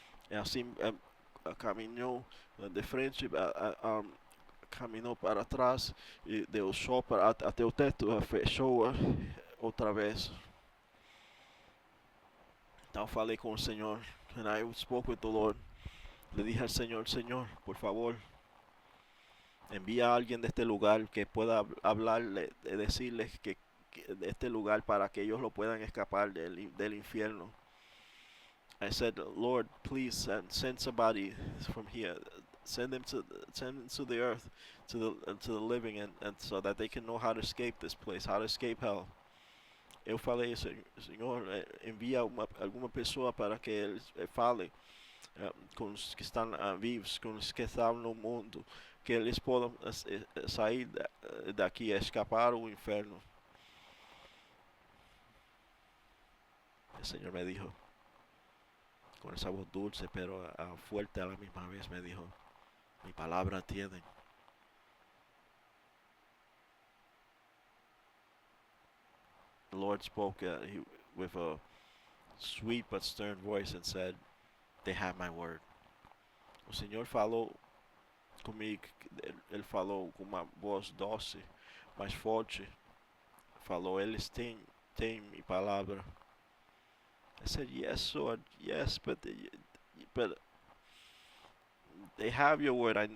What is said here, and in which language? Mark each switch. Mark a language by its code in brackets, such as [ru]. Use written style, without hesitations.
[pt] E assim caminhou de frente, caminhou para trás e deu sol até o teto, fechou outra vez. Então falei com o Senhor, [en] and I spoke with the Lord. [es] Le dije al Señor: Señor, por favor, envía a alguien de este lugar que pueda hablarle, decirles que de este lugar para que ellos lo puedan escapar del infierno. [en] I said, Lord, please send somebody from here. Send them to the earth, to the living, and so that they can know how to escape this place, how to escape hell. [pt] Eu falei: Senhor, envia alguma pessoa para que eles falem com os que estão vivos, com os que estão no mundo, que eles possam sair daqui, escapar o inferno. [es] El Señor me dijo, con esa voz dulce pero fuerte a la misma vez, me dijo: mi palabra tienen. [en] The Lord spoke with a sweet but stern voice and said, they have my word. [pt] O Senhor falou comigo, ele falou com uma voz doce, mais forte. Falou: eles têm minha palavra. [en] I said, yes, Lord, yes, but they have your word.